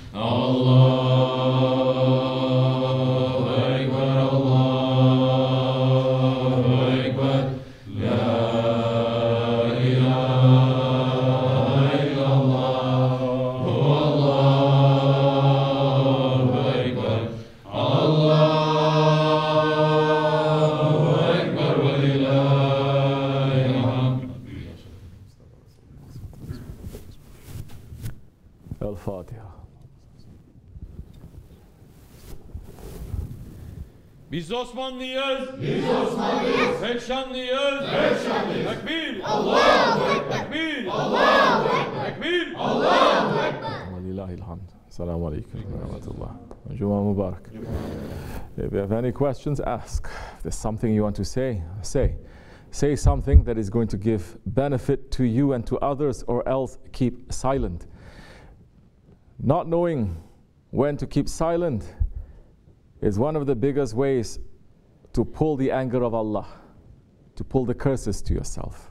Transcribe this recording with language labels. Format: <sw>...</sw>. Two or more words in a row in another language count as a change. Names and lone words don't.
<ar>الله أكبر الله أكبر لا إله إلا الله هو الله أكبر. الله أكبر ولله الحمد. الفاتحة.</ar> <tr>Biz Osmanlıyız. Biz Osmanlıyız. Pekşanlıyız. Pekşanlıyız. Tekbir.</tr> <ar>الله أكبر. تكبير. الله أكبر. تكبير. الله أكبر. ولله الحمد. السلام عليكم ورحمة الله. جمعة مبارك.</ar> <en>If you have any questions, ask. If there's something you want to say, say. Say something that is going to give benefit to you and to others, or else keep silent. Not knowing when to keep silent is one of the biggest ways to pull the anger of Allah, to pull the curses to yourself.</en>